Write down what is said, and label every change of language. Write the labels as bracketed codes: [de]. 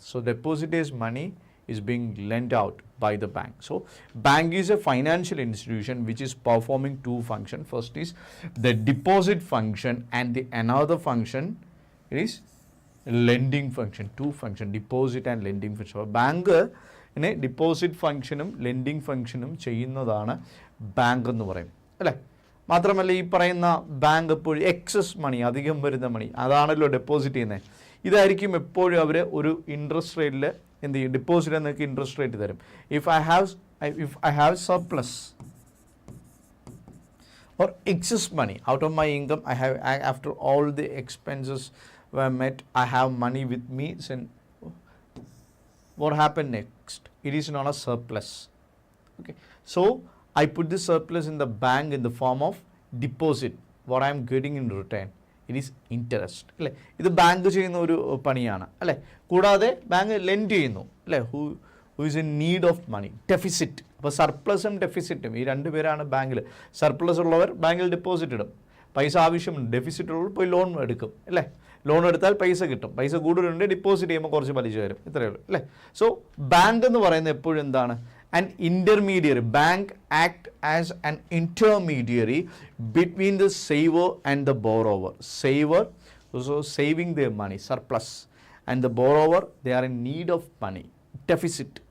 [en] So depositors' money is being lent out by the bank. So bank is a financial institution which is performing two functions. First is the deposit function, and the another function is lending function. Two function, deposit and lending function. [ml] Bank ഇനെ deposit ഫംഗ്ഷനും lending ഫംഗ്ഷനും ചെയ്യുന്നതാണ് bank എന്ന് പറയും, അല്ലേ? മാത്രമല്ല ഈ പറയുന്ന ബാങ്ക് എപ്പോഴും എക്സസ് മണി, അധികം വരുന്ന മണി, അതാണല്ലോ ഡെപ്പോസിറ്റ് ചെയ്യുന്നത്. ഇതായിരിക്കും എപ്പോഴും അവർ ഒരു ഇൻട്രസ്റ്റ് റേറ്റിൽ എന്ത് ചെയ്യും? ഡിപ്പോസിറ്റ് എന്നൊക്കെ ഇൻട്രസ്റ്റ് റേറ്റ് തരും. [en] If I have surplus or excess money out of my income, after all the expenses were met, I have money with me. So what happened next? It is not a surplus. Okay, so I put the surplus in the bank in the form of deposit. What I am getting in return, it is interest, അല്ലേ? [ml] ഇത് bank ചെയ്യുന്ന ഒരു പണിയാണ്, അല്ലേ? കൂടാതെ bank lent ചെയ്യുന്നു, അല്ലേ? [en] Who is in need of money, deficit. [ml] അപ്പോൾ സർപ്ലസും ഡെഫിസിറ്റും ഈ രണ്ട് പേരാണ് ബാങ്കിൽ. സർപ്ലസ് ഉള്ളവർ ബാങ്കിൽ ഡെപ്പോസിറ്റ് ഇടും, പൈസ ആവശ്യമുണ്ട്. ഡെഫിസിറ്റ് ഉള്ളവർ പോയി ലോൺ എടുക്കും, അല്ലേ? ലോൺ എടുത്താൽ പൈസ കിട്ടും, പൈസ കൂടുതലുണ്ട്, ഡിപ്പോസിറ്റ് ചെയ്യുമ്പോൾ കുറച്ച് പലിശ വരും, ഇത്രയേ ഉള്ളൂ, അല്ലേ? സോ ബാങ്ക് എന്ന് പറയുന്നത് എപ്പോഴും എന്താണ്? [en] an intermediary. Bank act as an intermediary between the saver and the borrower. Saver, so saving their money, surplus, and the borrower, they are in need of money, deficit.